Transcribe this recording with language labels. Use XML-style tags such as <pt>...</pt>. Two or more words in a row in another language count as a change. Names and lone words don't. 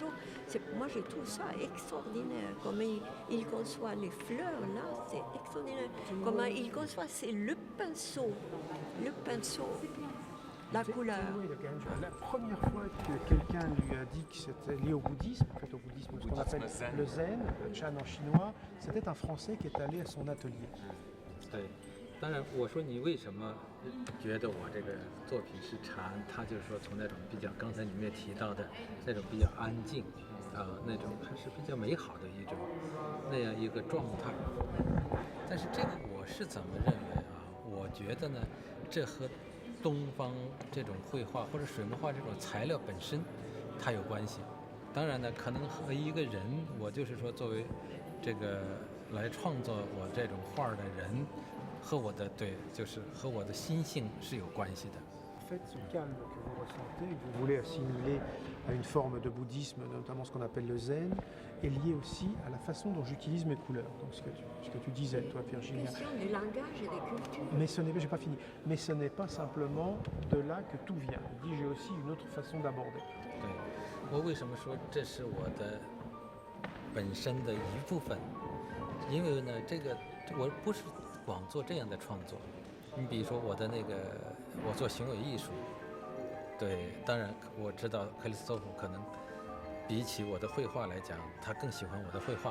<fr>Moi, je trouve ça extraordinaire. Comment il conçoit les fleurs, là, c'est extraordinaire. Comment il conçoit, c'est le pinceau, la couleur. La première fois que quelqu'un lui a dit que c'était lié au bouddhisme, en fait au bouddhisme, ce qu'on appelle le zen, le Chan en chinois, c'était un Français qui est allé à son atelier.</fr> <zh>对，当然我说你为什么觉得我这个作品是禅，他就是说从那种比较刚才你们也提到的那种比较安静那种还是比较美好的一种那样一个状态。但是这个我是怎么认为啊？我觉得呢，这和东方这种绘画或者水墨画这种材料本身它有关系。当然呢，可能和一个人，我就是说作为这个来创作我这种画的人，和我的就是和我的心性是有关系的。</zh> <fr>En fait, ce calme que vous ressentez, que vous voulez assimiler à une forme de bouddhisme, notamment ce qu'on appelle le zen, est lié aussi à la façon dont j'utilise mes couleurs. Donc ce que tu disais, toi, Virginia. Question du langage et des cultures. Mais ce n'est, j'ai pas fini. Mais ce n'est pas simplement de là que tout vient. Je dis, j'ai aussi une autre façon d'aborder.</fr> <zh>对，我为什么说这是我的本身的一部分？因为呢，这个我不是光做这样的创作。你比如说我的那个，我做行为艺术，对，当然我知道克里斯托弗可能比起我的绘画来讲，他更喜欢我的绘画。</zh>